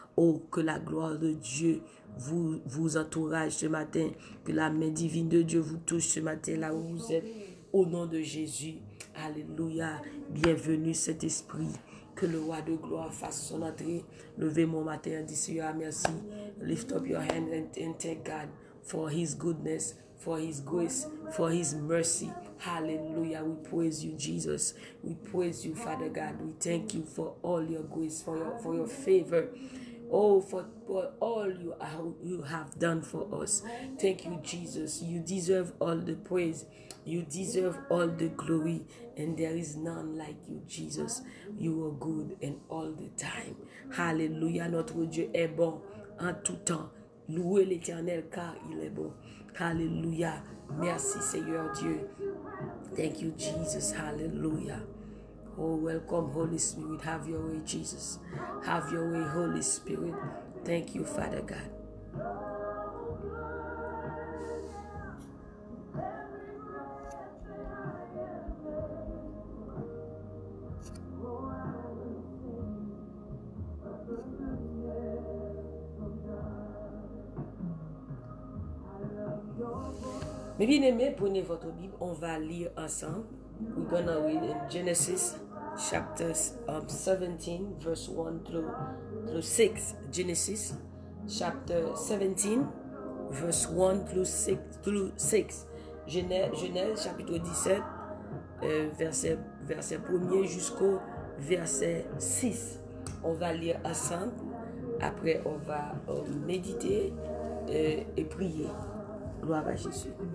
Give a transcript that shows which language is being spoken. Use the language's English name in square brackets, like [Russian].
[French] Oh, que la gloire de Dieu vous entourage ce matin, que la main divine de Dieu vous touche ce matin là où vous êtes. Au nom de Jésus, alléluia. Bienvenue Saint-Esprit. Que le roi de gloire fasse son entrée. Levez mon matin et dis Seigneur, merci. [English] Lift up your hand and thank God for His goodness, for His grace, for His mercy. Hallelujah. We praise you, Jesus. We praise you, Father God. We thank you for all your grace, for your favor. Oh, for all you have done for us. Thank you, Jesus. You deserve all the praise. You deserve all the glory. And there is none like you, Jesus. You are good and all the time. Hallelujah. [French] Notre Dieu est bon en tout temps. Louez l'Éternel car il est bon. Hallelujah. Merci Seigneur Dieu. [English] Thank you, Jesus. Hallelujah. Oh, welcome, Holy Spirit. Have your way, Jesus. Have your way, Holy Spirit. Thank you, Father God. [French] Mes bien-aimés, prenez votre Bible, on va lire ensemble. [English] We're gonna read in Genesis chapter 17, verse 1 through 6. Genesis chapter 17, verse 1 through 6. [French] Genèse chapitre 17, verset 1er jusqu'au verset 6. On va lire ensemble. Après, on va méditer et prier. Gloire à Jésus.